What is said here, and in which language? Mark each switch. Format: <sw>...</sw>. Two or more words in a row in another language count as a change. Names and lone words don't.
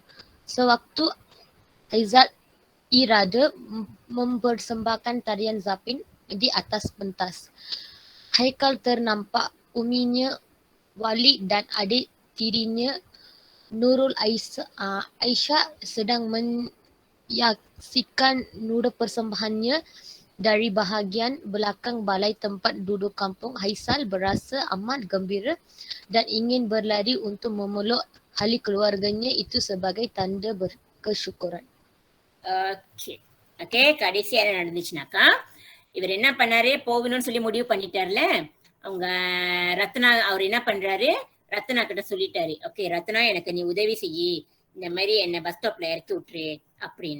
<ms>Sewaktu Aizat Irada mempersembahkan tarian Zapin di atas pentas, Haikal ternampak uminya Wali dan adik tirinya Nurul Aisyah sedang menyaksikan nura persembahannya dari bahagian belakang balai tempat duduk kampung. Haisal berasa amat gembira dan ingin berlari untuk memeluk ahli keluarganya itu sebagai tanda berkesyukuran.</ms> <ta>ஓகே, கடைசி என்ன நடந்துச்சுனாக்கா, இவர் என்ன பண்ணாரு, போகணும்னு சொல்லி முடிவு பண்ணிட்டார்ல, அவங்க ரத்னா, அவர் என்ன பண்றாரு, ரத்னா கிட்ட சொல்லிட்டாரு, ஓகே ரத்னா எனக்கு நீ உதவி செய்யி, இந்த மாதிரி என்ன</ta> <en>bus stopல</en> <ta>இறக்கி விட்டுரு அப்படின்னு.</ta>